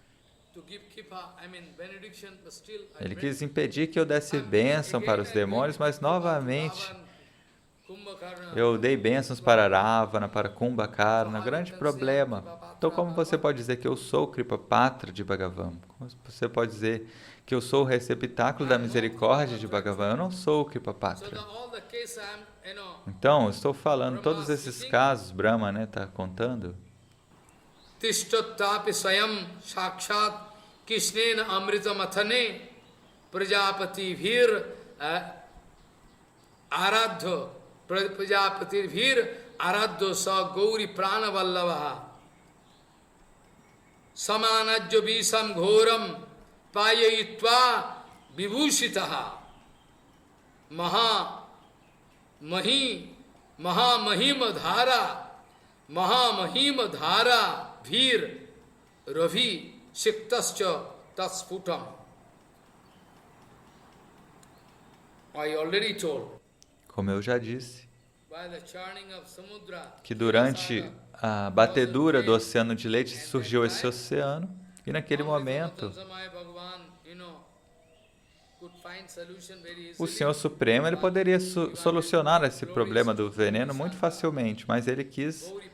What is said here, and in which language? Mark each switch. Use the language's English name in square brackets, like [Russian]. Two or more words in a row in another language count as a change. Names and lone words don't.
[Portuguese] Ele quis impedir que eu desse bênção para os demônios, mas novamente eu dei bênçãos para Ravana, para Kumbhakarna, grande problema. Então, como você pode dizer que eu sou o [Sanskrit] Kripa Patra [Portuguese] de Bhagavan? Como você pode dizer que eu sou o receptáculo da misericórdia de Bhagavan? Eu não sou o [Sanskrit] Kripa Patra. [Portuguese] Então, eu estou falando, todos esses casos, Brahma, né, está contando. [Sanskrit] Tishtattapi swayam sakshat kishnena amrita mathane prajapati vir aradho prajapati vir aradho sa gauri prana vallavaha samanajya visam ghoram payayitva vibhushitaha Mahamahima dhara vir ravi siktascha tasputam. [English] I already told. [Portuguese] Como eu já disse, que durante a batedura do oceano de leite surgiu esse oceano, e naquele momento O Senhor Supremo ele poderia solucionar esse problema do veneno muito facilmente, mas ele quis